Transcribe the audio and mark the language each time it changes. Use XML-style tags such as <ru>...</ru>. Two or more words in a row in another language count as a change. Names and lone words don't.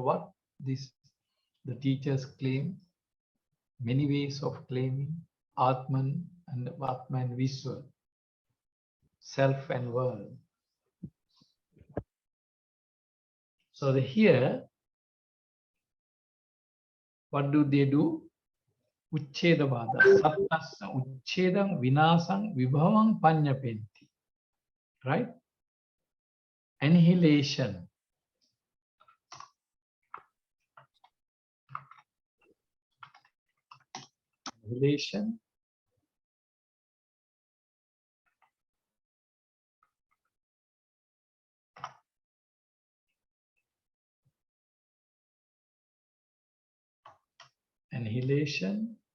<en>What the teachers claim? Many ways of claiming Atman and Vishwa, self and world. So here, what do they do? Uchedavada.</en> <pi>Sattassa uchedam vinasam vibhavam panyapenti.</pi> <en>Right? Annihilation. Annihilation. Annihilation.</en>